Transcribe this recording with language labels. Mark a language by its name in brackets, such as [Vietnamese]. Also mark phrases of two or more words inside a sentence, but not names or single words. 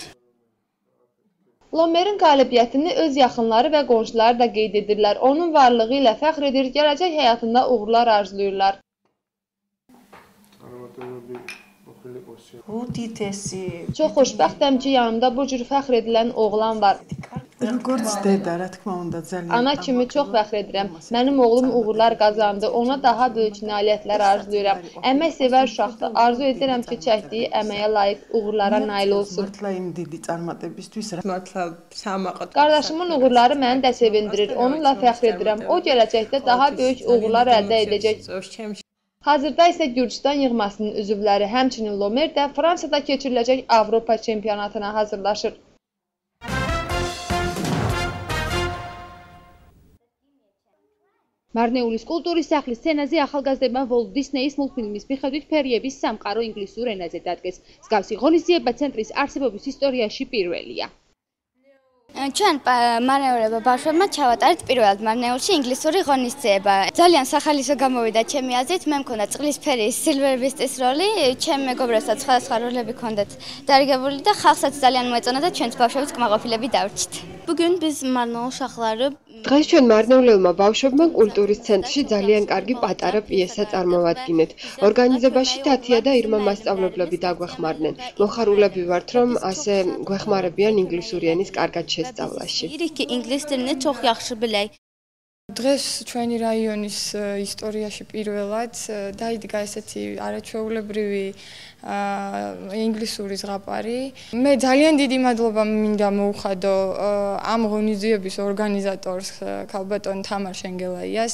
[Azerbaijani] Lomerin qalibiyyətini öz yaxınları və qonşuları da qeyd edirlər. Onun varlığı ilə fəxr edir, gələcək həyatında uğurlar arzuluyurlar. Çox xoşbəxtəm ki, yanımda bu cür fəxr edilən oğlan var. [Georgian] როგორც დედა, რა თქმა უნდა, ძალიან [Azerbaijani] Ana kimi çox fəxr edirəm. Mənim oğlum uğurlar qazandı. Ona daha böyük nailiyyətlər arzuluyuram. Əmək sevər uşaqdır. Arzu edirəm ki, çəkdiyi əməyə layiq uğurlara nail olsun. [Georgian] მართლა იმ დიდი წარმატებისთვის მართლა სამაყოთ. [Azerbaijani] Qardaşımın uğurları məni də sevindirir. Onunla fəxr edirəm. O gələcəkdə daha böyük uğurlar əldə edəcək. Hazırda isə Gürcüstan yığmasının üzvləri, həmçinin Lomer də Fransada keçiriləcək Avropa çempionatına hazırlaşır. [Georgian] მარნეულის კულტურის სახლის სცენაზე ახალგაზრდებმა ვოლტ დისნეის მულტფილმის მიხედვით ფერიების სამყარო ინგლისურ ენაზე დადგეს. მსგავსი ღონისძიება ცენტრის არსებობის ისტორიაში პირველია. ჩვენ მარნეულებმა ბავშვებმა ჩავატარეთ პირველად მარნეულში ინგლისური ღონისძიება. ძალიან სახალისო გამოვიდა ჩემი აზრით, მე მქონდა წყლისფერი სილვერბისტის როლი, ჩემ მეგობრებსაც სხვადასხვა როლები ჰქონდათ დარიგებული და ხალხსაც ძალიან მოეწონა და ჩვენც ბავშვებიც კმაყოფილები დავრჩით. [Azerbaijani] Bugün biz marneul uşaqları [Georgian] დღეს ჩვენ მარნეულებმა ბავშვებმა კულტურის ცენტრში ძალიან კარგი პატარა პიესა წარმოვადგინეთ. ორგანიზებაში თათია და ირმა მასწავლებლები დაგვეხმარნენ. მოხარულები ვართ, რომ ასე გვეხმარებიან ინგლისური ენის კარგად შესწავლაში. [Azerbaijani] ki ingilis dilini çox yaxşı bilək. [Georgian] დღეს ჩვენი რაიონის ისტორიაში პირველად დაიდგა ესეთი არაჩვეულებრივი ინგლისური ზღაპარი. მე ძალიან დიდი მადლობა მინდა მოუხადო ამ ღონისძიების ორგანიზატორს ქალბატონ თამარ შენგელაიას.